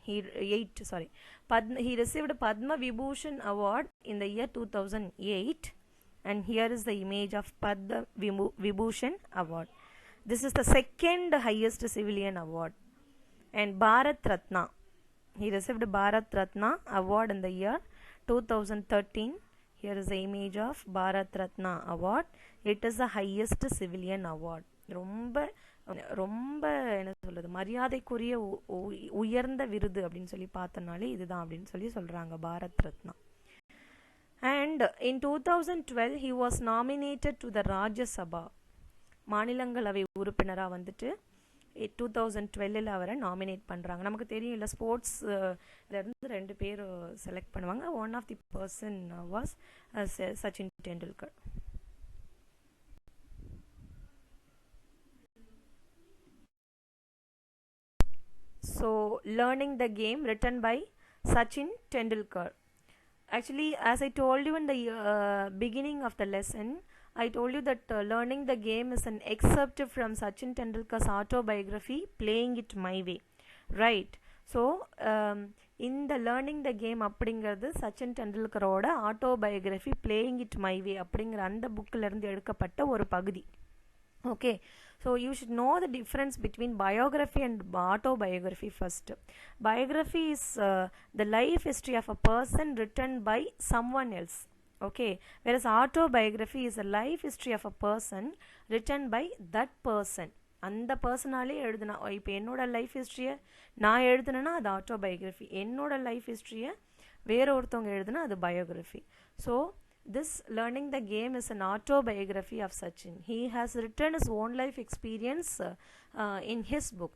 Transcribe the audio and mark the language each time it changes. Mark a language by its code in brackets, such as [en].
[en] He received Padma Vibhushan Award in the year 2008, and here is the image of Padma Vibhushan Award. This is the second highest civilian award. And Bharat Ratna. He received Bharat Ratna award in the year 2013. Here is the image of Bharat Ratna award. It is the highest civilian award. [ta] ரொம்ப ரொம்ப என்ன சொல்கிறது, மரியாதைக்குரிய உயர்ந்த விருது அப்படின்னு சொல்லி பார்த்தனாலே இதுதான் அப்படின்னு சொல்லி சொல்கிறாங்க, Bharat Ratna. [en] And in 2012 he was nominated to the Rajya Sabha. [ta] மாநிலங்களவை உறுப்பினராக வந்துட்டு 2012 அவரை நாமினேட் பண்ணுறாங்க. நமக்கு தெரியும் இல்லை, ஸ்போர்ட்ஸ்லேருந்து 2 பேர் செலக்ட் பண்ணுவாங்க. [en] One of the person was Sachin Tendulkar. So learning the game, written by Sachin Tendulkar. Actually, as I told you in the beginning of the lesson, I told you that learning the game is an excerpt from Sachin Tendulkar's autobiography, Playing It My Way. Right. So, in the learning the game [ta] அப்படிங்கிறது Sachin டெண்டுல்கரோட autobiography playing it my way அப்படிங்கிற அந்த புக்கிலிருந்து எடுக்கப்பட்ட ஒரு பகுதி. [en] Okay, so you should know the difference between biography and autobiography first. Biography is the life history of a person written by someone else. Okay, whereas autobiography is a life history of a person written by that person. [ta] அந்த பர்சனாலே எழுதுனா, இப்போ என்னோட life ஹிஸ்ட்ரியை நான் எழுதுனேன்னா அது autobiography, என்னோட life ஹிஸ்ட்ரியை வேற ஒருத்தவங்க எழுதுனா அது biography. [en] So this learning the game is an autobiography of Sachin. He has written his own life experience in his book.